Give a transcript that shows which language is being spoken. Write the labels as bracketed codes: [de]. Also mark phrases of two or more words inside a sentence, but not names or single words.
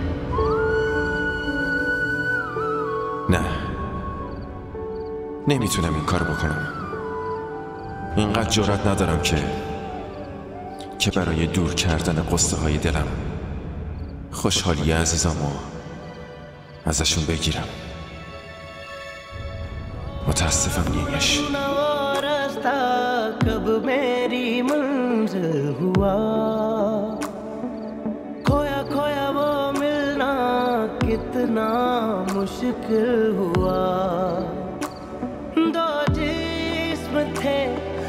[fa] نه، نمیتونم این کار بکنم. اینقدر جرأت ندارم که برای دور کردن قصه های دلم خوشحالی عزیزامو ازشون بگیرم. متاسفم نیش. [hi] कब मेरी मंज़िल हुआ, खोया खोया वो मिलना कितना मुश्किल हुआ। दो जिस्म थे